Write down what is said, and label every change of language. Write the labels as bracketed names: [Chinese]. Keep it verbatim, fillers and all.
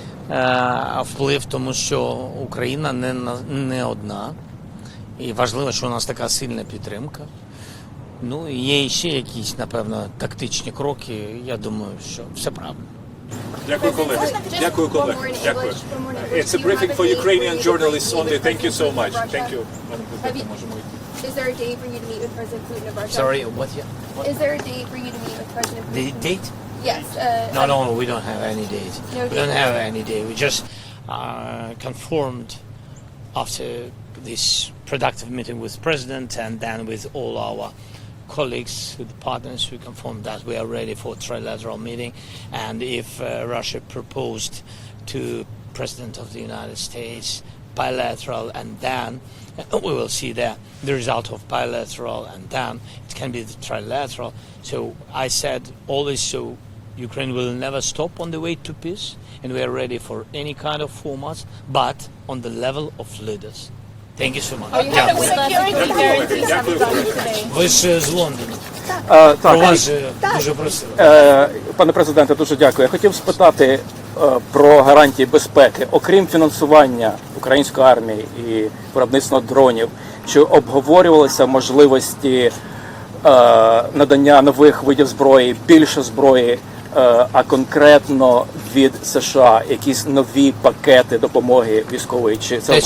[Ukrainian] Е, вплив, тому що Україна не, на- не одна. І важливо, що у нас така сильна підтримка. Ну, і є ще якісь, напевно, тактичні кроки. Я думаю, що все правильно. Дякую, колеги. Дякую, колеги. Дякую. [English] It's a briefing for Ukrainian journalists only. Thank you so much. Thank you. [Ukrainian] Пане президенте, можемо йти. [English] Is there a day for you to meet with President Putin of Russia? Sorry, what? Yeah? Is there a day for you to meet with President Putin? The date? Yes. Uh, No, no, we don't have any date. No We date. don't have any date. We just uh, confirmed after this productive meeting with President and then with all our colleagues, with partners. We confirmed that we are ready for trilateral meeting. And if uh, Russia proposed to President of the United States bilateral, and then we will see the, the result of bilateral, and then it can be the trilateral. So I said always, so Ukraine will never stop on the way to peace, and we are ready for any kind of formats, but on the level of leaders. Thank you so much. Oh, you have a security guarantee sometime today. [Ukrainian] Ви ж з Лондона. Е, Про так, вас же дуже просили. е, пане президенте, дуже дякую. Я хотів спитати е, про гарантії безпеки, окрім фінансування української армії і виробництва дронів, чи обговорювалися можливості е, надання нових видів зброї, більше зброї, е, а конкретно від США, якісь нові пакети допомоги військової, чи це